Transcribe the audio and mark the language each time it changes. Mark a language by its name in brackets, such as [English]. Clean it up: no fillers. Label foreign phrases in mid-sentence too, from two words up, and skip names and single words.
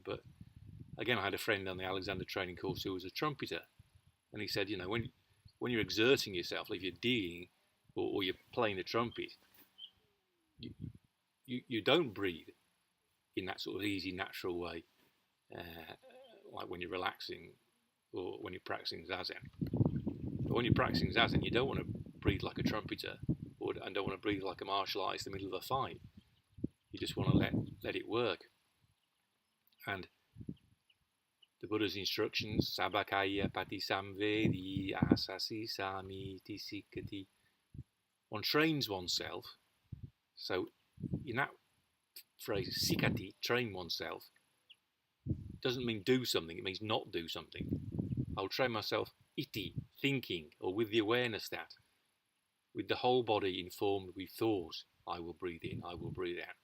[English] But again, I had a friend on the Alexander training course who was a trumpeter, and he said, when you're exerting yourself, like if you're digging or you're playing the trumpet, you don't breathe in that sort of easy, natural way, like when you're relaxing or when you're practicing zazen. But when you're practicing zazen, you don't want to breathe like a trumpeter and don't want to breathe like a martial artist in the middle of a fight. You just want to let it work. And the Buddha's instructions, [Pali] sabakaya pati saṃvidyate asaty samiti sikati. [English] One trains oneself. So in that phrase, sikati, train oneself, doesn't mean do something, it means not do something. I'll train myself iti, thinking, or with the awareness that, with the whole body informed with thought, I will breathe in, I will breathe out.